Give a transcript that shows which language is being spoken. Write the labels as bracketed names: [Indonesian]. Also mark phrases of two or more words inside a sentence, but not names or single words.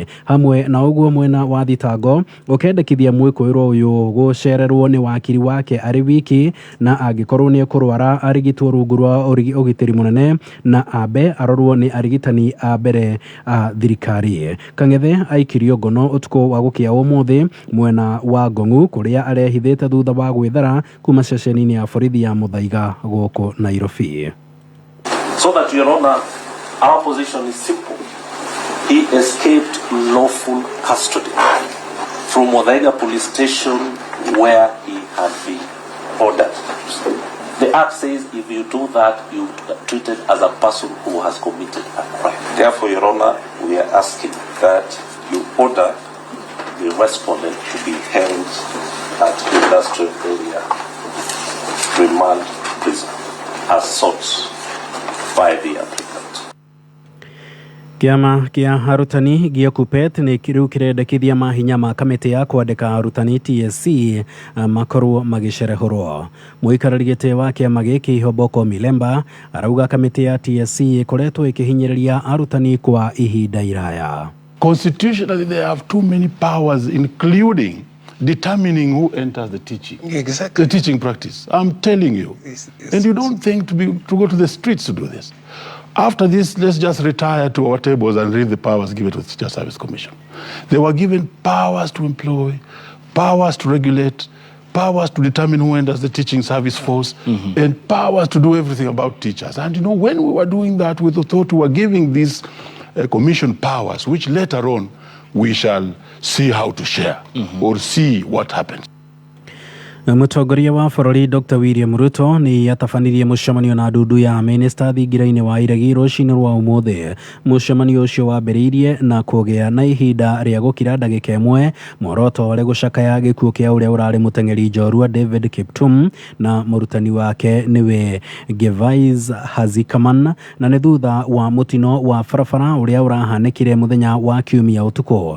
[Kikuyu] Hamwe na ũguo mwena wa thitango ũkendekithia mwĩkũĩrwo ũyũ gũcererwo nĩ wakiri wake arĩ wiki na angĩkorwo nĩ ekũrwara arigitwo rungu rwa ũgitĩri mũnene na na abe arorwo ni arigitani a mbere a thirikari. Kang'ethe aikirio ngono utuko wa gukia umuthi mwena wa Ngong'u kuria arehithite thutha wa gwithara kuma ceceni-ini ya borithi ya Muthaiga guku Nairobi. [English] So that Your Honor, our position is simple. He escaped lawful custody from Muthaiga police station where he had been ordered. The Act says if you do that, you are treated as a person who has committed a crime. Therefore, Your Honor, we are asking that you order the respondent to be held at industrial area remand prison as sought by the applicant. [Kikuyu] Kiama kia arutani gia KUPPET ni kiru kirendekithia mahinya ma kamiti ya kwandika arutani TSC makorwo magicerehorwo. Muikarari giti wa kiama giki Hoboko Milemba arauga kamiti ya TSC ikoretwo ikihinyiriria arutani kwa ihinda iraya. [English] Constitutionally, they have too many powers, including determining who enters the teaching. Exactly. The teaching practice. I'm telling you. And you don't think to go to the streets to do this. After this, let's just retire to our tables and read the powers given to the Teacher Service Commission. They were given powers to employ, powers to regulate, powers to determine who enters the teaching service force, and powers to do everything about teachers. And you know, when we were doing that, we thought we were giving these commission powers, which later on we shall see how to share or see what happens. [Kikuyu] Mutongoria wa bururi Dr. William Ruto ni atabanirie mucemanio na ndundu ya minista thingira-ini wa iregi rucini rwa umuthi. Mucemanio ucio wambiriirie na kugea na ihinda ria gukira ndagika imwe mworoto uri gucakaya gikuo kia uria urari muteng'eri njorua David Kiptum na murutani wake niwe Gervais Hazikaman, na ni thutha wa mutino wa barabara uria urahanikire muthenya wa kiumia utuko.